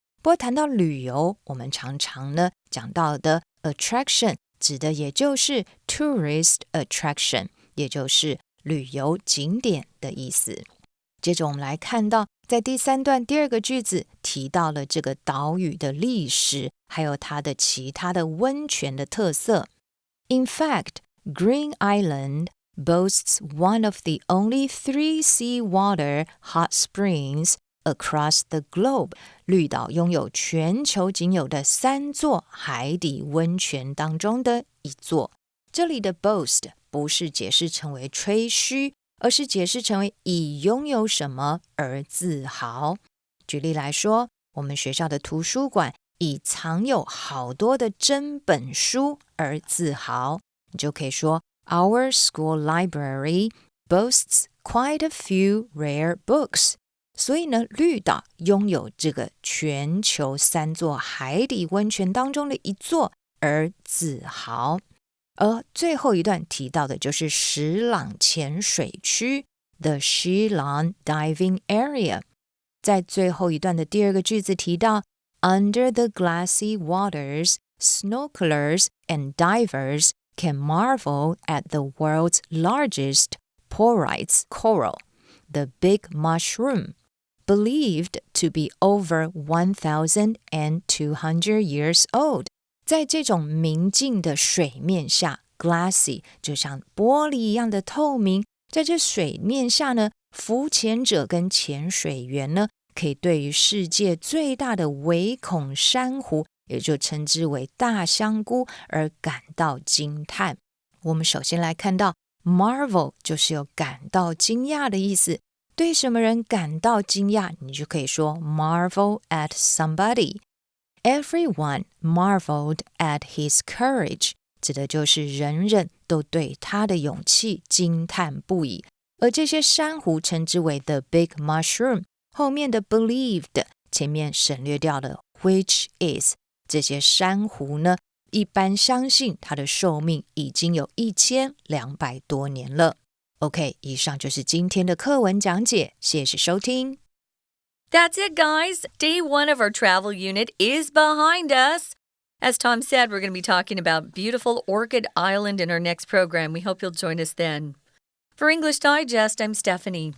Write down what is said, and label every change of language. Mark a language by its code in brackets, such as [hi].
[zh] 不过谈到旅游，我们常常呢讲到的 attraction 指的也就是 tourist attraction， 也就是旅游景点的意思。接着我们来看到在第三段第二个句子提到了这个岛屿的历史，还有它的其他的温泉的特色。 [en] In fact, Green Island boasts one of the only 3 seawater hot springs across the globe， [zh] 绿岛拥有全球仅有的3座海底温泉当中的一座。这里的 boast 不是解释成为吹嘘，而是解释成为以拥有什么而自豪。举例来说，我们学校的图书馆以藏有好多的珍本书而自豪，你就可以说 [en] Our school library boasts quite a few rare books。 [zh] 所以呢，绿岛拥有这个全球3座海底温泉当中的一座而自豪。而最后一段提到的就是石朗潜水区 The Shillong Diving Area。在最后一段的第二个句子提到 [en] Under the glassy waters, snorkelers and divers can marvel at the world's largest porite coral, the big mushroom, believed to be over 1,200 years old。 [zh] 在这种明净的水面下 glassy 就像玻璃一样的透明，在这水面下呢，浮潜者跟潜水员呢，可以对于世界最大的微孔珊瑚，也就称之为大香菇而感到惊叹。我们首先来看到 marvel 就是有感到惊讶的意思，对什么人感到惊讶，你就可以说 [en] marvel at somebody。 Everyone marveled at his courage， [zh] 指的就是人人都对他的勇气惊叹不已。而这些珊瑚称之为 the big mushroom， 后面的 believed 前面省略掉了 which is， 这些珊瑚呢，一般相信它的寿命已经有1200多年了。 OK， 以上就是今天的课文讲解，谢谢收听。 [en] That's it, guys. Day 1 of our travel unit is behind us. As Tom said, we're going to be talking about beautiful Orchid Island in our next program. We hope you'll join us then. For English Digest, I'm Stephanie.